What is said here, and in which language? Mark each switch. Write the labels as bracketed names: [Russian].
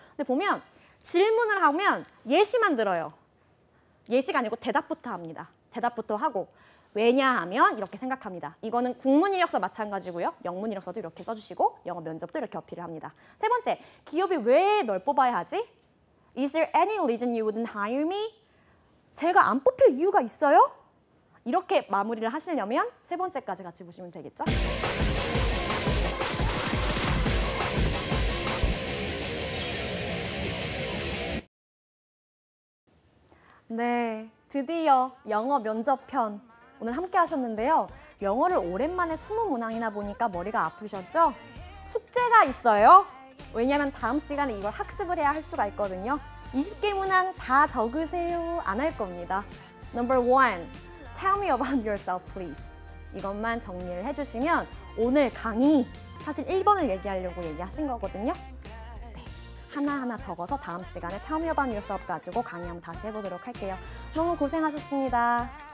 [Korean] 근데 보면 질문을 하면 예시만 들어요. 예시가 아니고 대답부터 합니다. 대답부터 하고 왜냐하면 이렇게 생각합니다. 이거는 국문 이력서 마찬가지고요. 영문 이력서도 이렇게 써주시고 영어 면접도 이렇게 어필을 합니다. 세 번째, 기업이 왜 널 뽑아야 하지? [English] Is there any reason you wouldn't hire me? [Korean] 제가 안 뽑힐 이유가 있어요? 이렇게 마무리를 하시려면 세 번째까지 같이 보시면 되겠죠? 네, 드디어 영어 면접편 오늘 함께 하셨는데요. 영어를 오랜만에 20문항이나 보니까 머리가 아프셨죠? 숙제가 있어요. 왜냐하면 다음 시간에 이걸 학습을 해야 할 수가 있거든요. 20개 문항 다 적으세요. 안 할 겁니다. [English] Number 1, tell me about yourself, please. [Korean] 이것만 정리를 해주시면 오늘 강의 사실 1번을 얘기하려고 얘기하신 거거든요. 네, 하나하나 적어서 다음 시간에 [English] tell me about yourself [Korean] 가지고 강의 한번 다시 해보도록 할게요. 너무 고생하셨습니다.